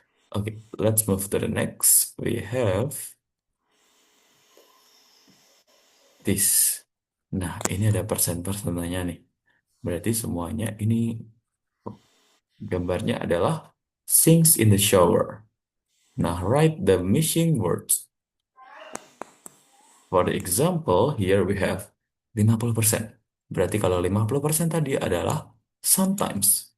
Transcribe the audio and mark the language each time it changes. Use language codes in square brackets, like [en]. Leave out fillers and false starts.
[en] Okay, let's move to the next. We have this. [id] Nah, ini ada persen-persennya nih. Berarti semuanya ini gambarnya adalah [en] sings in the shower. Nah, write the missing words. For the example, here we have 50%. [id] Berarti kalau 50% tadi adalah sometimes.